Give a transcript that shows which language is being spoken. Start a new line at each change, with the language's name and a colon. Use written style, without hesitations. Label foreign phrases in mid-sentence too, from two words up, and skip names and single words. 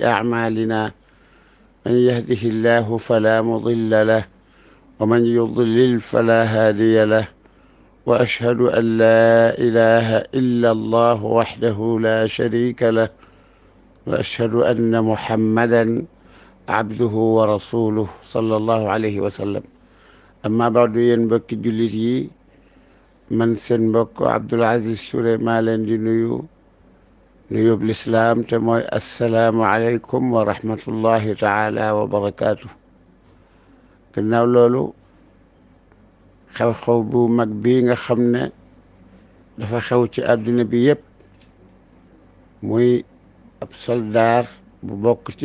Arabic: أعمالنا من يهده الله فلا مضل له ومن يضلل فلا هادي له وأشهد أن لا إله إلا الله وحده لا شريك له وأشهد أن محمدا عبده ورسوله صلى الله عليه وسلم أما بعد
Wolof: yéen mbokki jullit yi man seen mbokk Abdoul Aziz Touré maa leen di nuyób lislaam te mooy
Arabic: السلام عليكم ورحمة الله تعالى وبركاته.
Wolof: gannaaw loolu xew-xew bu mag bii nga xam ne dafa xew ci àdduna bi yépp muy ab soldaar bu bokk ci